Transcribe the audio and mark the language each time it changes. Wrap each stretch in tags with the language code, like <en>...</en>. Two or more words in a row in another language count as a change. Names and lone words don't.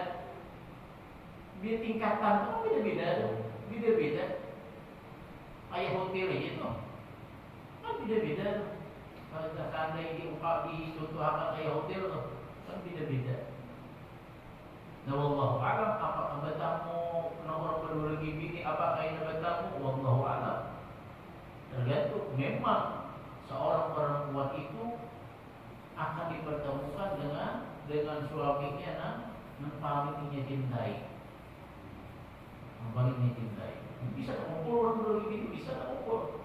<bjn>Dia tingkatan itu kan beda-beda. Kayak hotel aja tuh kan beda-beda. Kalau seandainya dicontohkan kayak hotel tuh kan beda-beda. Nah,</bjn> <ar>والله أعلم,</ar> <bjn>apakah betamu nomor kedua lagi bini, apakah ini betamu,</bjn> <ar>والله أعلم.</ar> <bjn>Tergantung, memang seorang perempuan itu akan dipertemukan dengan suaminya yang paling dia cintai. Yang paling dia cintai. Bisa mengumpul orang kedua lagi bini, bisa mengumpul.</bjn>